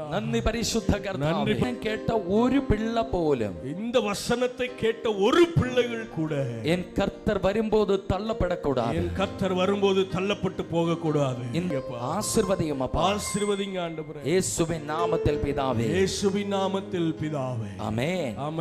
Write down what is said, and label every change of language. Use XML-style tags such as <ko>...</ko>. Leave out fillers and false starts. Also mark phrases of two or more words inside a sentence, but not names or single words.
<ml>നന്ദി പരിശുദ്ധ കർത്താവേ. ഞാൻ കേട്ട ഒരു പിള്ള പോലും</ml> <ta>இந்த வசனத்தை கேட்ட ஒரு பிள்ளைகள் கூட என் கர்த்தர் வரும்போது தள்ளப்படக்கூடாது. என் கர்த்தர் வரும்போது தள்ளப்பட்டு போக கூடாது. ஆசீர்வதியும் அப்பா. ஆசீர்வதிங்க ஆண்டவரே. இயேசுவின் நாமத்தில் பிதாவே. இயேசுவின் நாமத்தில் பிதாவே. ஆமென். ஆமென்.</ta>